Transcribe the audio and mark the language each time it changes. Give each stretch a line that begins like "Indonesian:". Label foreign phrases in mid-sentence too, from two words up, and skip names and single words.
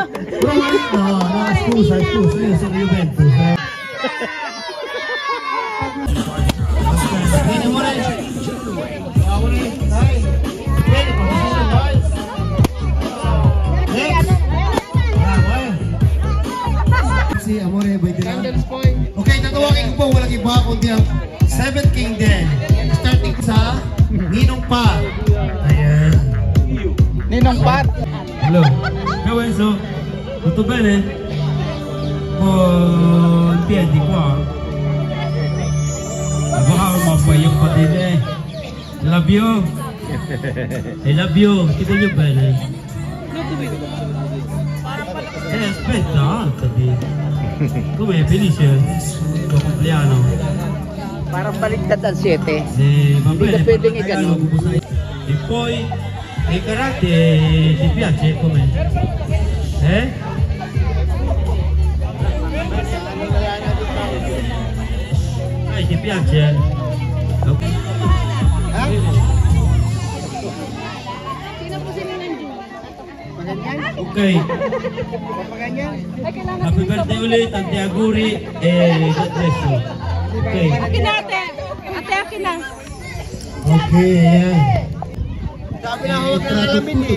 Italian: No, scusa, io sono Juventus. Vieni amore. Amore, dai. Vieni, dai. Bravo, Si amore,
Filipino: pwede na. Okay, tatawagin ko po walang iba kundi ang 7th King Den. Starting sa Ninong Pa. Ayan. Ninong Pat.
English: Hello.
Italian: Ciao Enzo. Tutto bene?
Filipino: Oh,
Italian: in piedi qua.
Filipino: Wow, mapayang pa din eh.
English: Love you. I love you.
Filipino: Kita nyo bene?
Italian: Aspetta, alzati. Come finisce il tuo compleanno?
Filipino: Parang baliktad ang 7. Hindi ka pwedeng i-gano.
Italian: E poi il karate ti piace come? Ti piace?
English: Okay. Okay. Happy birthday ulit,
Italian: tanti auguri e
English: God bless you. Okay.
Filipino: Akin natin. Ate, akin na. Okay, ayan. Sabi na ako ng alamin eh.